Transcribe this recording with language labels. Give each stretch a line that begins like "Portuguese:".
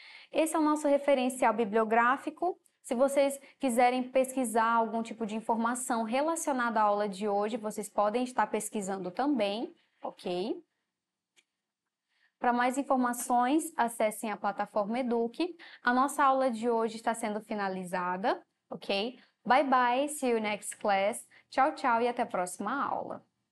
Portuguese: Esse é o nosso referencial bibliográfico. Se vocês quiserem pesquisar algum tipo de informação relacionada à aula de hoje, vocês podem estar pesquisando também, ok? Para mais informações, acessem a plataforma Eduque. A nossa aula de hoje está sendo finalizada, ok?
English: Bye bye, see you next class.
Portuguese: Tchau, tchau e até a próxima aula.